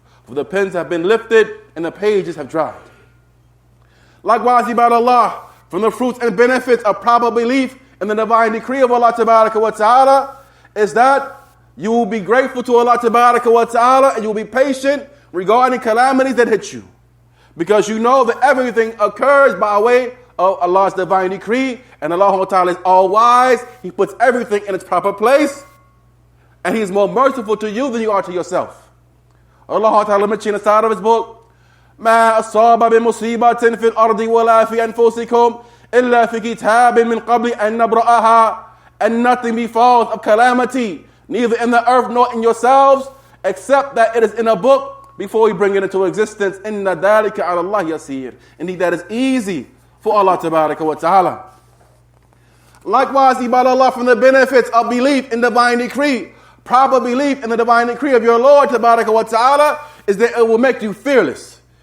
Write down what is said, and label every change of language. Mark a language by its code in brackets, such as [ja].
[en] For the pens have been lifted and the pages have dried. Likewise, ibad Allah, from the fruits and benefits of proper belief in the divine decree of Allah Tabaraka wa Ta'ala is that you will be grateful to Allah Tabaraka wa Ta'ala and you will be patient regarding calamities that hit you. Because you know that everything occurs by way of Allah's divine decree, and Allah Ta'ala is all wise. He puts everything in its proper place, and He is more merciful to you than you are to yourself. Allah Ta'ala mentioned in the side of His book, [ar] مَا أَصَابَ بِمُصِيبَةٍ فِي الْأَرْضِ وَلَا فِي أَنفُسِكُمْ إِلَّا فِي كِتَابٍ مِّن قَبْلِ أَن نَّبْرَأَهَا. [en] And nothing befalls of calamity, neither in the earth nor in yourselves, except that it is in a book before we bring it into existence. [ar] إِنَّ ذَلِكَ عَلَى اللَّهِ يَسِيرٌ. [en] Indeed, that is easy for Allah tabaraka wa ta'ala. Likewise, ibad Allah, from the benefits of belief in divine decree, proper belief in the divine decree of your Lord tabaraka wa ta'ala, is that it will make you fearless.